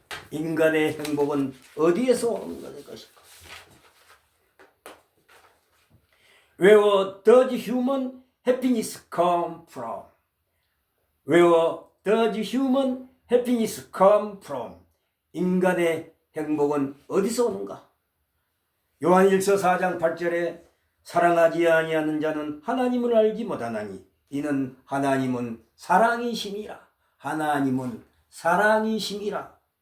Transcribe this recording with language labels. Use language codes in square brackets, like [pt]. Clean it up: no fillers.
[ko] 인간의 행복은 어디에서 오는 것인가? [en] Where does human happiness come from? Where does human happiness come from? [ko] 인간의 행복은 어디서 오는가? 요한일서 4장 8절에 사랑하지 아니하는 자는 하나님을 알지 못하나니 이는 하나님은 사랑이심이라. 하나님은 사랑이심이라.